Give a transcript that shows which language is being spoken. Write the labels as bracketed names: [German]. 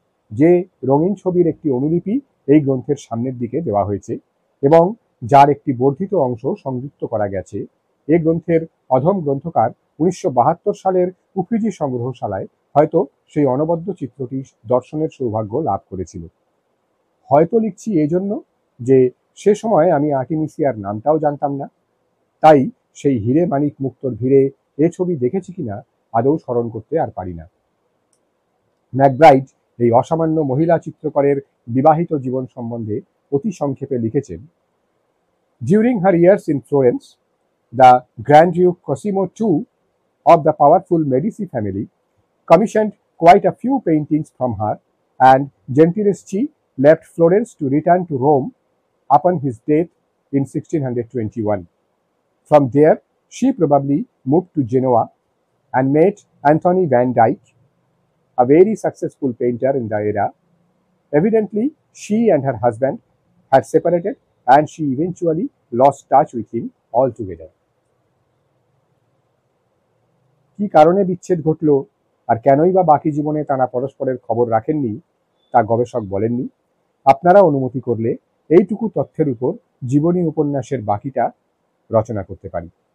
[Bangla] যে রঙিন ছবির একটি অনুলিপি এই গ্রন্থের সামনের দিকে দেওয়া হয়েছে এবং যার একটি বর্ধিত অংশ সংযুক্ত করা গেছে, এ গ্রন্থের অধম গ্রন্থকার ১৯৭২ সালের উফিজি সংগ্রহশালায় হয়তো সেই অনবদ্য চিত্রটি দর্শনের সৌভাগ্য লাভ করেছিল। হয়তো লিখছি এই জন্য যে সে সময় আমি আর্টিমিসিয়ার নামটাও জানতাম না। তাই সেই হিরে মানিক মুক্তর ভিড়ে এ ছবি দেখেছি কিনা আদৌ স্মরণ করতে আর পারি না। ম্যাকব্রাইড এই অসামান্য মহিলা চিত্রকরের বিবাহিত জীবন সম্বন্ধে অতি সংক্ষেপে লিখেছেন, [English] During her years in Florence, the grand duke Cosimo II of the powerful Medici family commissioned quite a few paintings from her, and Gentileschi left Florence to return to Rome upon his death in 1621. From there, she probably moved to Genoa and met Anthony van Dyck, a very successful painter in the era. Evidently, she and her husband had separated, and she eventually lost touch with him altogether. [Bangla] কি কারণে বিচ্ছেদ ঘটল আর কেনই বা বাকি জীবনে তারা পরস্পরের খবর রাখেননি তা গবেষক বলেননি। আপনারা অনুমতি করলে এইটুকু তথ্যের উপর জীবনী উপন্যাসের বাকিটা রচনা করতে পারি।